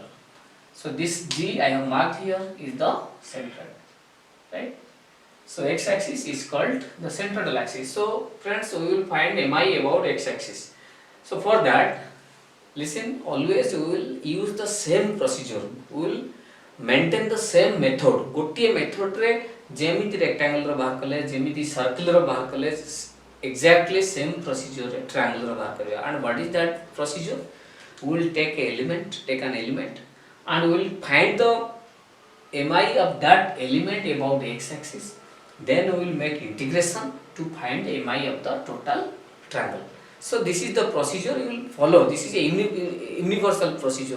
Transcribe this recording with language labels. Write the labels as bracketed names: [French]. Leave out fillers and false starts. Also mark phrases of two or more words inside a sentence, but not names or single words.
[English] So this G I have marked here is the centroid, right? So x axis is called the centroidal axis. So friends, we will find MI about x axis. So for that, listen, always we will use the same procedure. We will maintain the same method. [Odia] ଗୋଟିଏ method ରେ ଯେମିତି rectangle ର ବାହାର କଲେ, ଯେମିତି circle ର ବାହାର କଲେ, [English] exactly same procedure triangle [Odia] ର ବାହାର କରିବା. [English] And what is that procedure? We will take an element, and we will find the MI of that element about x axis. Then we will make integration to find MI of the total triangle. So this is the procedure you will follow. This is a universal procedure.